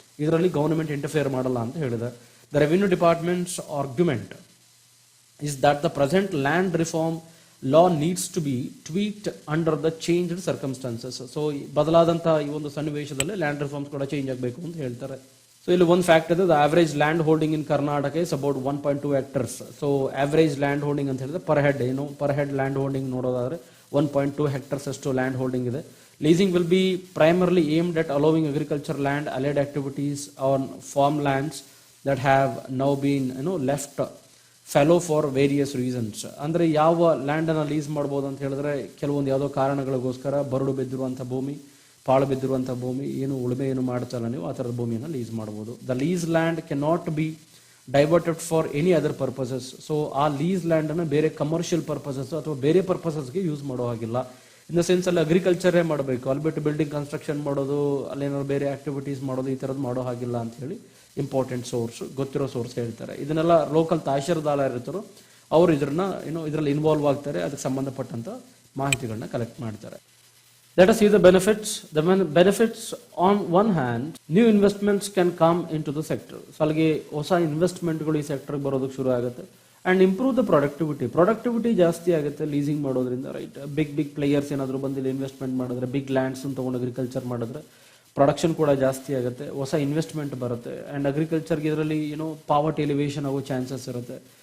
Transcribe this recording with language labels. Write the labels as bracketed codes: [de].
[kn] ಇದರಲ್ಲಿ government interfere ಮಾಡಲ್ಲ ಅಂತ ಹೇಳಿದೆ. [en] The revenue department's argument is that the present land reform law needs to be tweaked under the changed circumstances. [kn] So ಬದಲಾದಂಥ ಈ ಒಂದು ಸನ್ನಿವೇಶದಲ್ಲಿ land reforms ಕೂಡ ಚೇಂಜ್ ಆಗಬೇಕು ಅಂತ ಹೇಳ್ತಾರೆ. ಸೊ ಇಲ್ಲಿ ಒಂದು ಫ್ಯಾಕ್ಟ್ ಇದೆ, [en] The average land holding in Karnataka is about 1.2 hectares. [kn] So average land holding ಅಂತ ಹೇಳಿದ್ರೆ ಪರ್ ಹೆಡ್ ಲ್ಯಾಂಡ್ ಹೋಲ್ಡಿಂಗ್ ನೋಡೋದಾದ್ರೆ 1.2 hectares ಅಷ್ಟು ಲ್ಯಾಂಡ್ ಹೋಲ್ಡಿಂಗ್ ಇದೆ. [en] Leasing will be primarily aimed at allowing agriculture land, allied activities on farmlands that have now been left fallow for various reasons. [kn] ಅಂದರೆ ಯಾವ ಲ್ಯಾಂಡನ್ನು lease ಮಾಡ್ಬೋದು ಅಂತ ಹೇಳಿದ್ರೆ, ಕೆಲವೊಂದು ಯಾವುದೋ ಕಾರಣಗಳಿಗೋಸ್ಕರ ಬರಡು ಬಿದ್ದಿರುವಂಥ ಭೂಮಿ, ಪಾಳು ಬಿದ್ದಿರುವಂಥ ಭೂಮಿ, ಉಳುಮೆ ಮಾಡ್ತಾರಲ್ಲ ನೀವು, ಆ ಥರದ ಭೂಮಿಯನ್ನು ಲೀಸ್ ಮಾಡ್ಬೋದು. [en] The lease land can not be diverted for any other purposes. [kn] So ಆ ಲೀಸ್ ಲ್ಯಾಂಡನ್ನು ಬೇರೆ ಕಮರ್ಷಿಯಲ್ ಪರ್ಪಸಸ್ ಅಥವಾ ಬೇರೆ ಪರ್ಪಸಸ್ಗೆ ಯೂಸ್ ಮಾಡೋ ಹಾಗಿಲ್ಲ. ಇನ್ ದ ಸೆನ್ಸ್ ಅಲ್ಲಿ ಅಗ್ರಿಕಲ್ಚರೇ ಮಾಡಬೇಕು, ಅಲ್ಲಿ ಬಿಟ್ಟು ಬಿಲ್ಡಿಂಗ್ ಕನ್ಸ್ಟ್ರಕ್ಷನ್ ಮಾಡೋದು, ಅಲ್ಲೇನಾದ್ರು ಬೇರೆ ಆಕ್ಟಿವಿಟೀಸ್ ಮಾಡೋದು, ಈ ಥರದ್ದು ಮಾಡೋ ಹಾಗಿಲ್ಲ ಅಂತ ಹೇಳಿ ಇಂಪಾರ್ಟೆಂಟ್ ಸೋರ್ಸ್, ಗೊತ್ತಿರೋ ಸೋರ್ಸ್ ಹೇಳ್ತಾರೆ. ಇದನ್ನೆಲ್ಲ ಲೋಕಲ್ ತಹಶೀಲ್ದಾರ್ ಇರ್ತಾರೋ ಅವರು ಇದರಲ್ಲಿ ಇನ್ವಾಲ್ವ್ ಆಗ್ತಾರೆ, ಅದಕ್ಕೆ ಸಂಬಂಧಪಟ್ಟಂತ ಮಾಹಿತಿಗಳನ್ನ ಕಲೆಕ್ಟ್ ಮಾಡ್ತಾರೆ. [en] Let us see the benefits. The benefits on one hand, new investments can come into the sector. [kn] So ಅಲ್ಲಿಗೆ ಹೊಸ ಇನ್ವೆಸ್ಟ್ಮೆಂಟ್ಗಳು ಈ ಸೆಕ್ಟರ್ಗೆ ಬರೋದಕ್ಕೆ ಶುರು ಆಗುತ್ತೆ. [en] and improve the productivity [kn] ಜಾಸ್ತಿ ಆಗುತ್ತೆ ಲೀಸಿಂಗ್ ಮಾಡೋದ್ರಿಂದ, ರೈಟ್. ಬಿಗ್ ಪ್ಲೇಯರ್ಸ್ ಏನಾದರೂ ಬಂದಿಲ್ಲ ಇನ್ವೆಸ್ಟ್ಮೆಂಟ್ ಮಾಡಿದ್ರೆ, ಬಿಗ್ ಲ್ಯಾಂಡ್ಸ್ ತೊಗೊಂಡು ಅಗ್ರಿಕಲ್ಚರ್ ಮಾಡಿದ್ರೆ ಪ್ರೊಡಕ್ಷನ್ ಕೂಡ ಜಾಸ್ತಿ ಆಗುತ್ತೆ, ಹೊಸ ಇನ್ವೆಸ್ಟ್ಮೆಂಟ್ ಬರುತ್ತೆ. ಆ್ಯಂಡ್ ಅಗ್ರಿಕಲ್ಚರ್ಗೆ ಇದರಲ್ಲಿ ಪಾವರ್ಟಿ ಎಲಿವೇಷನ್ ಆಗೋ ಚಾನ್ಸಸ್ ಇರುತ್ತೆ.